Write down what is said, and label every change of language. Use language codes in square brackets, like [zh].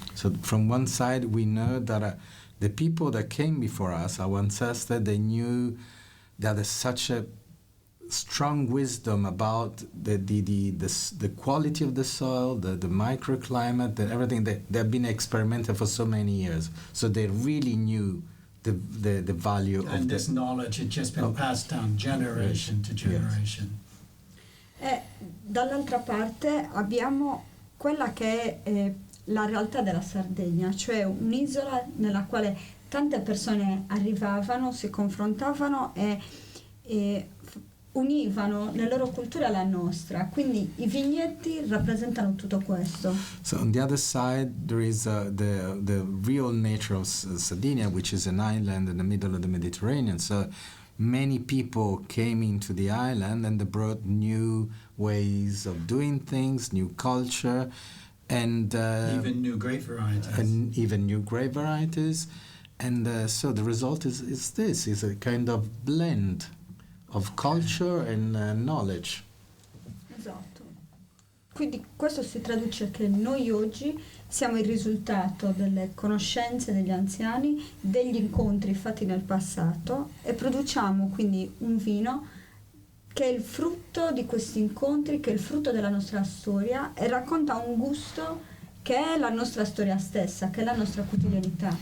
[en] So from one side we know that the people that came before us, our ancestors, they knew that there's such a strong wisdom about the quality of the soil, the microclimate, everything. They've been experimenting for so many years, so they really knew the value of this knowledge had just been passed down generation to generation. [it] E dall'altra parte abbiamo quella che è la realtà della Sardegna, cioè un'isola nella quale tante persone arrivavano, si confrontavano e univano la loro cultura alla nostra, quindi i vigneti rappresentano tutto questo. [en] So on the other side there is the real nature of Sardinia, which is an island in the middle of the Mediterranean. So many people came into the island and they brought new ways of doing things, new culture, and even new grape varieties. And so the result is a kind of blend of culture and knowledge. [it] Esatto. Quindi questo si traduce che noi oggi siamo il risultato delle conoscenze degli anziani, degli incontri fatti nel passato, e produciamo quindi un vino che è il frutto di questi incontri, che è il frutto della nostra storia e racconta un gusto che è la nostra storia stessa, che è la nostra quotidianità.